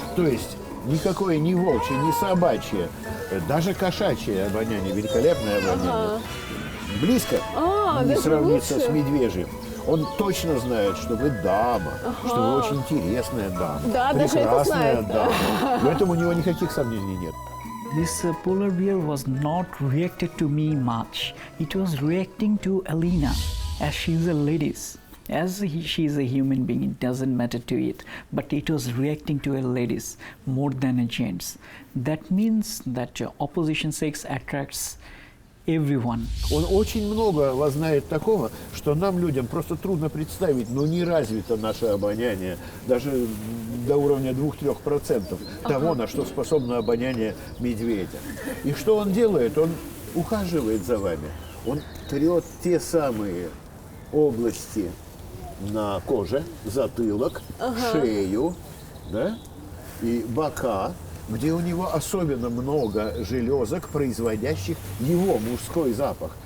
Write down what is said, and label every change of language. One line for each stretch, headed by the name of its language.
Russian: То есть никакое ни волчье, ни собачье, даже кошачье обоняние, великолепное обоняние. Близко не сравнится с медвежьим. Он точно знает, что вы дама, что вы очень интересная дама, Да, даже это прекрасная знает. дама. В этом у него никаких сомнений нет.
English: This polar bear was not reacted to me much. It was reacting to Alina, as she's a lady. As she's a human being, it doesn't matter to it. But it was reacting to a ladies more than a gents. That means that opposition sex attracts everyone.
Russian: Он очень много вас знает такого, что нам, людям, просто трудно представить, но не развито наше обоняние, даже до уровня 2-3% того, на что способно обоняние медведя. И что он делает? Он ухаживает за вами. Он трет те самые области на коже, затылок, шею, да, и бока, где у него особенно много железок, производящих его мужской запах.